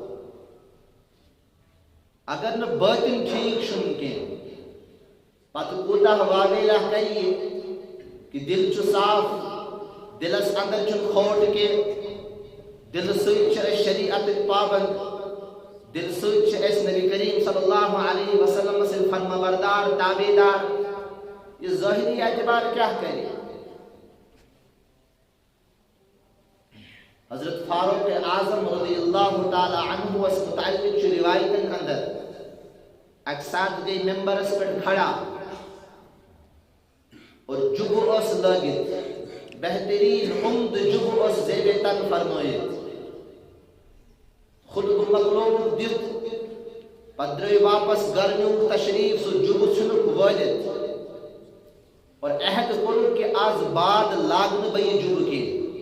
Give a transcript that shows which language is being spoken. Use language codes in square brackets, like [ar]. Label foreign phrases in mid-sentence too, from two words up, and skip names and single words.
[ks] اگر نہٕ بٲطِن ٹھیٖک چھُنہٕ کینٛہہ پتہٕ کوٗتاہ واویلا کرِ یہِ کہ دل چھُ صاف دلس اندر چھُنہٕ کھوٹ کینٛہہ دلہٕ سۭتۍ چھِ أسۍ شریعتٕکۍ پابنٛد دل سۭتۍ چھِ أسۍ نبی کریم [ar] صلی اللہ علیہ وسلم [ks] سٕنٛدۍ فرما بردار تابعدار یہِ ظٲہری اعتبار کیٛاہ کرِ حضرت فاروق اعظم [ar] رضی اللہ تعالی عنہ [ks] وس متعلق چھُ روایتن اندر اکہِ ساتہٕ گٔے ممبرس پٮ۪ٹھ کھڑا اور جُبہٕ اوس لٲگِتھ بہتریٖن عمدٕ جُبہٕ اوس زیبِ تن فرمٲیِتھ خطبہٕ مۄکلووُکھ دِتھ پتہٕ درٛٲے واپس گرٕ نیوٗکھ تشریٖف سُہ جُبہٕ ژھُنُکھ وٲلِتھ اور عہد کوٚرُکھ کہ آز بعد لاگہٕ نہٕ بہٕ یہِ جُبہٕ کینٛہہ